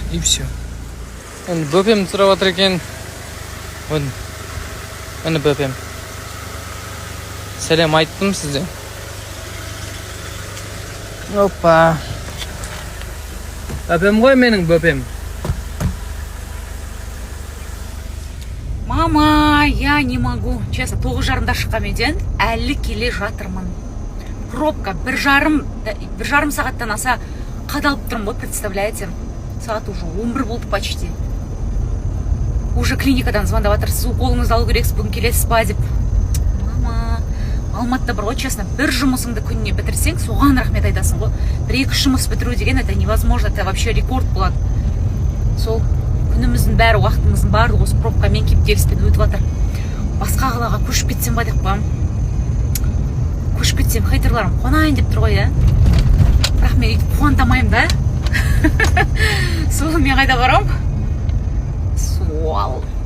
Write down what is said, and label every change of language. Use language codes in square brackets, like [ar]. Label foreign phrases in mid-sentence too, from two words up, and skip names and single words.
[ru] И все. [kk] Енді бөпем тұрап жатыр екен. Оны бөпем. Сәлем айттым сізде. Опа. Бөпем ғой менің бөпем. [ru] Мама, я не могу. Честно, [kk] 9:30-да шыққан үйден әлі келе жатырмын. Пробка 1,5 сағаттан аса қадалып тұрмын ғой, представляете? Сағат уже 11 болды почти. Уже клиникадан звондап жатыр, сіз уколыңызды алу керексіз, бүгін келесіз ба деп. Мама, Алматыда бар ғой, честно, бір жұмысыңды күніне бітірсең, соған рахмет айтасың ғой. 1-2 жұмыс бітіру деген [ru] это невозможно, это вообще [kk] рекорд болады. Сол күніміздің бәрі, уақытымыздың барлығы осы пробкамен кептеліспен өтіп жатыр. Басқа қалаға көшіп кетсем ба деп қоямын. Көшіп кетсем, хейтерларым қуанайын деп тұр ғой, иә. Бірақ мен өйтіп қуантамаймын да. Сол мен қайда барам? Суал.